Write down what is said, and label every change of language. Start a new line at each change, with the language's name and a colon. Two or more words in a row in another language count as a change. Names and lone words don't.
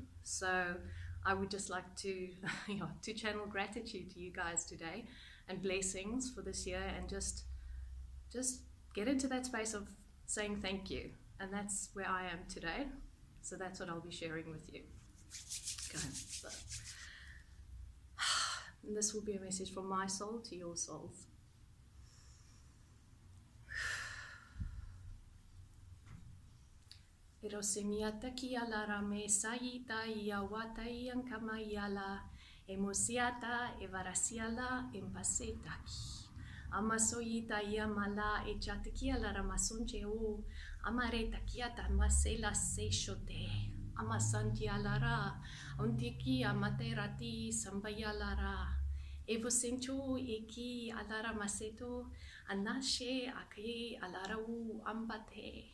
English: So I would just like to to channel gratitude to you guys today, and blessings for this year, and just get into that space of saying thank you. And that's where I am today. So that's what I'll be sharing with you. Okay, so and this will be a message from my soul to your souls. Erosemiata ki ala rame saita ia wata iang kama iala emosiata evarasiala empaseta. Amasoita ia mala e chatiki ala ramasunche o amareta kiata masela se shote. Amasanti alara ontiki amaterati sambayalara. Evo sencho eki alara maseto anashe ake alara u ambate.